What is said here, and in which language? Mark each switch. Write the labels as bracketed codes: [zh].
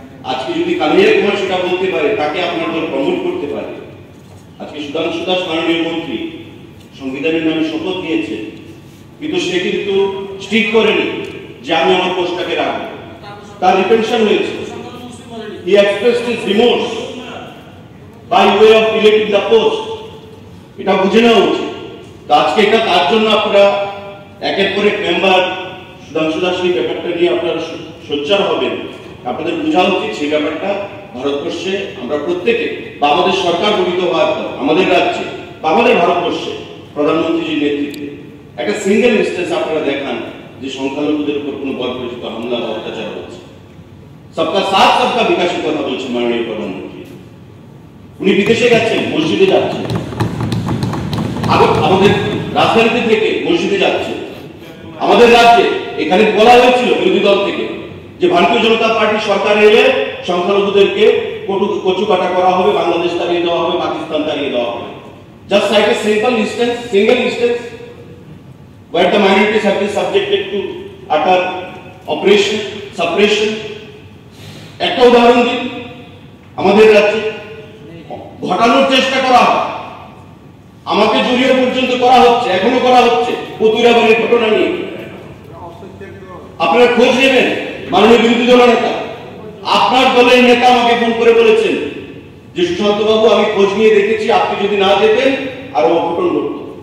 [bn] আজকে যদি কানিয়া কুমার সেটা বলতে পারে, তাকে আপনার দল প্রমোট করতে পারে। আজকে সুধাংশু দাস মাননীয় মন্ত্রী সংবিধানের নামে শপথ নিয়েছে, কিন্তু সে কিন্তু স্ট্রিক করেনি যে আমি আমার পোস্টটাকে রাখবো, তার রিটেনশন হয়েছে। [en] He expressed his remorse by way of deleting the post. [bn] এটা বুঝে নেওয়া উচিত। আজকে এটা তার জন্য আপনারা একের পর এক মেম্বার সুধাংশু দাস এই ব্যাপারটা নিয়ে আপনারা সোচ্চার হবেন। আপনাদের বোঝা উচিত সেই ব্যাপারটা ভারতবর্ষে আমরা প্রত্যেকে বা আমাদের সরকার গঠিত হওয়ার পর আমাদের রাজ্যে বা আমাদের ভারতবর্ষে প্রধানমন্ত্রীজির নেতৃত্বে একটা [en] single instance [bn] আপনারা দেখান যে সংখ্যালঘুদের উপর কোনো বর্বরিত হামলা বা অত্যাচার হচ্ছে। সবকা সাথ সবকা বিকাশের কথা বলছেন মাননীয় প্রধানমন্ত্রী। উনি বিদেশে গেছেন, মসজিদে যাচ্ছেন, আমাদের রাজধানীতে থেকে মসজিদে যাচ্ছে। আমাদের রাজ্যে এখানে বলা হয়েছিল বিরোধী দল থেকে যে ভারতীয় জনতা পার্টি সরকার এলে সংখ্যালঘুদেরকে কচু কাটা করা হবে, বাংলাদেশ তাড়িয়ে দেওয়া হবে, পাকিস্তান তাড়িয়ে দেওয়া হবে। [en] Just like a single instance where the minorities have been subjected to utter oppression, suppression. [bn] একটা উদাহরণ দিন, আমাদের রাজ্যে ঘটানোর চেষ্টা করা হয়, আমাকে জড়িয়ে পর্যন্ত করা হচ্ছে, এখনো করা হচ্ছে পতুরাবাড়ির ঘটনা নিয়ে। আপনারা খোঁজ নেবেন, মাননীয় বিরোধী দল নেতা, আপনার দলের নেতা আমাকে ফোন করে বলেছেন যে সুশান্ত বাবু আমি খোঁজ নিয়ে দেখেছি, আপনি যদি না যেতেন আরো অঘটন ঘটত।